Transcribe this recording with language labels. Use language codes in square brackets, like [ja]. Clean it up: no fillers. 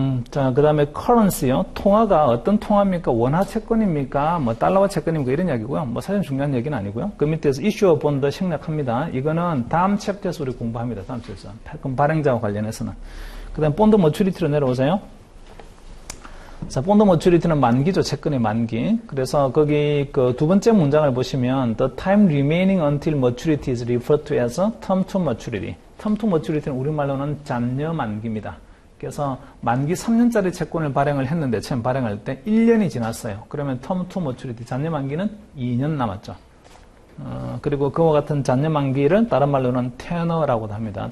[ko] 자, 그 다음에 currency요. 통화가 어떤 통화입니까? 원화 채권입니까? 달러화 채권입니까? 이런 이야기고요. 사실 중요한 얘기는 아니고요. 그 밑에서 issue bond 생략합니다. 이거는 다음 챕터에서 우리 공부합니다. 다음 챕터에서. 패권 발행자와 관련해서는. 그 다음 본드 머추리티로 내려오세요. 자, 본드 머추리티는 만기죠. 채권의 만기. 그래서 거기 그 두 번째 문장을 보시면 [en] the time remaining until maturity is referred to as term to maturity. [ko] term to maturity는 우리말로는 잔여 만기입니다. 그래서 만기 3년짜리 채권을 발행을 했는데 처음 발행할 때 1년이 지났어요. 그러면 term to maturity 잔여 만기는 2년 남았죠. 그리고 그와 같은 잔여 만기를 다른 말로는 테너라고도 합니다.